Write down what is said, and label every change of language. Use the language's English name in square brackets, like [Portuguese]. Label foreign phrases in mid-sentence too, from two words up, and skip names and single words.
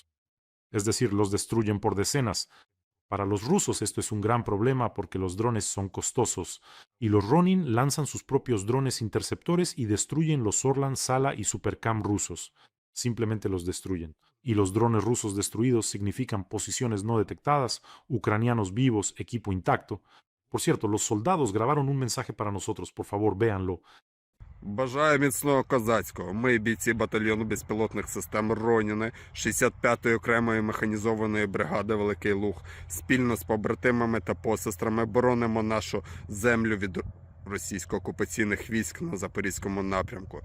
[Spanish] Es decir, los destruyen por decenas. Para los rusos esto es un gran problema porque los drones son costosos, y los Ronin lanzan sus propios drones interceptores y destruyen los Orlan, Sala y Supercam rusos. Simplemente los destruyen. Y los drones rusos destruidos significan posiciones no detectadas, ucranianos vivos, equipo intacto. Por cierto, los soldados grabaron un mensaje para nosotros, por favor, véanlo. [Ukrainian] Бажаю міцного козацького. Ми, бійці батальйону безпілотних систем Роніни 65-ї окремої механізованої бригади Великий Луг, спільно з побратимами та посестрами боронимо нашу землю від російсько-окупаційних військ на Запорізькому напрямку.